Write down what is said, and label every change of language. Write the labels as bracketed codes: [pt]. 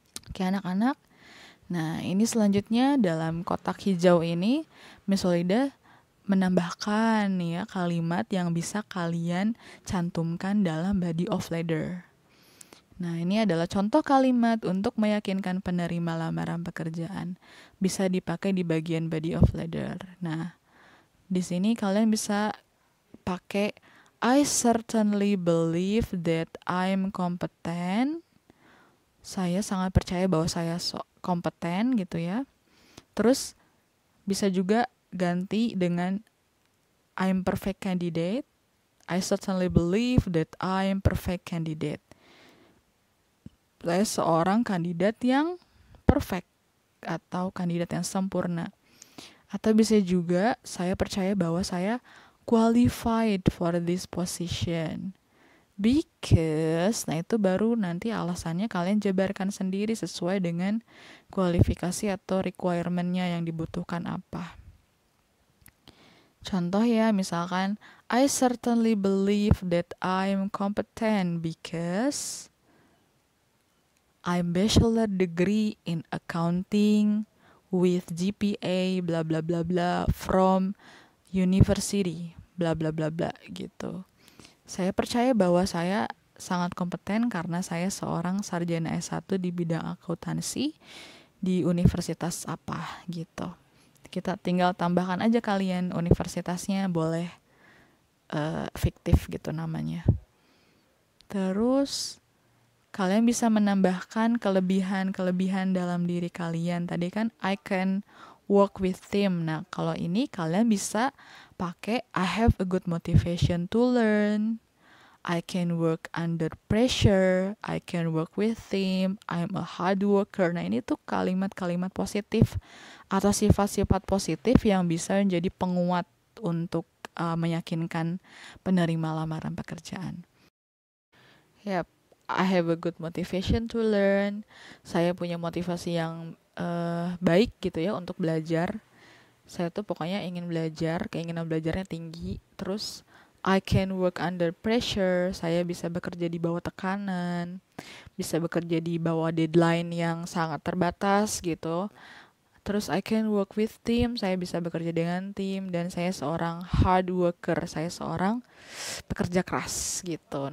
[id] Oke, anak-anak. Nah, ini selanjutnya dalam kotak hijau ini Miss Holida menambahkan nih ya kalimat yang bisa kalian cantumkan dalam body of letter. Nah, ini adalah contoh kalimat untuk meyakinkan penerima lamaran pekerjaan. Bisa dipakai di bagian body of letter. Nah, di sini kalian bisa pakai [en] I certainly believe that I'm competent. [id] Saya sangat percaya bahwa saya kompeten gitu ya. Terus bisa juga ganti dengan [en] I'm perfect candidate. I certainly believe that I'm perfect candidate. [id] Saya seorang kandidat yang perfect atau kandidat yang sempurna. Atau bisa juga saya percaya bahwa saya [en] qualified for this position. [id] Because, nah itu baru nanti alasannya kalian jabarkan sendiri sesuai dengan kualifikasi atau requirement-nya yang dibutuhkan apa. Contoh ya, misalkan [en] I certainly believe that I'm competent because I'm bachelor degree in accounting with GPA bla bla bla bla from university bla bla bla bla gitu. [id] Saya percaya bahwa saya sangat kompeten karena saya seorang sarjana S1 di bidang akuntansi di universitas apa gitu. Kita tinggal tambahkan aja kalian universitasnya, boleh fiktif gitu namanya. Terus kalian bisa menambahkan kelebihan-kelebihan dalam diri kalian. Tadi kan [en] I can work with team. [id] Nah, kalau ini kalian bisa pakai [en] I have a good motivation to learn. I can work under pressure. I can work with team. I'm a hard worker. [id] Nah, ini tuh kalimat-kalimat positif atau sifat-sifat positif yang bisa menjadi penguat untuk meyakinkan penerima lamaran pekerjaan. [en] Yep, I have a good motivation to learn. [id] Saya punya motivasi yang baik gitu ya untuk belajar. Saya tuh pokoknya ingin belajar, keinginan belajarnya tinggi. [en] Terus I can work under pressure. [id] Saya bisa bekerja di bawah tekanan, bisa bekerja di bawah deadline yang sangat terbatas gitu. Terus [en] I can work with team, [id] saya bisa bekerja dengan tim, dan saya seorang hard worker, saya seorang pekerja keras gitu.